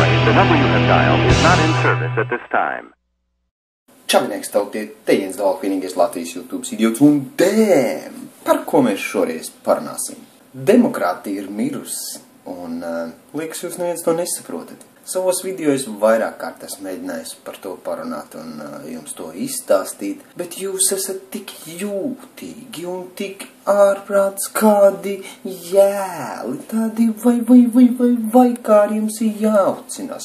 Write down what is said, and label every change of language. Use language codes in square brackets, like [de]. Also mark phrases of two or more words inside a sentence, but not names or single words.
[en] The number you have dialed is not in service at this time. [lv] Čavinieks tautie, te Jens Dālk, vienīgais Latvijas YouTube idiots, un dēm, par ko mēs šoreiz parunāsim? Demokrātija ir mirusi, un liekas, jūs neviens to nesaprotat. Savos videos vairāk kārt esmu mēģinājis par to parunāt un jums to izstāstīt, bet jūs esat tik jūtīgi un tik ārprāts kādi jēli, tādi vai kā ar jums ir jāucinās.